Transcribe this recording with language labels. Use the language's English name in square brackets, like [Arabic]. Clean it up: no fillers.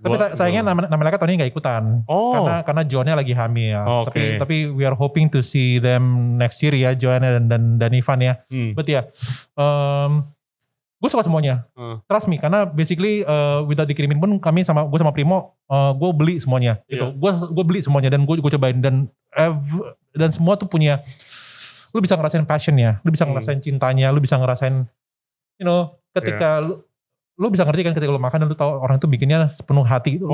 [Indonesian] Tapi sayangnya namelaka tahun ini gak ikutan. Karena Joannya lagi hamil. [English] Tapi we are hoping to see them next year ya, Joanna dan Ivan ya. [Indonesian] But ya, gue suka semuanya. Trust me, karena basically without dikirimin pun gue sama Primo, gue beli semuanya. Gitu. Gue beli semuanya dan gue cobain dan semua tuh punya, lu bisa ngerasain passionnya, lu bisa ngerasain cintanya, lu bisa ngerasain, ketika lu bisa ngerti kan ketika lu makan dan lu tahu orang itu bikinnya sepenuh hati.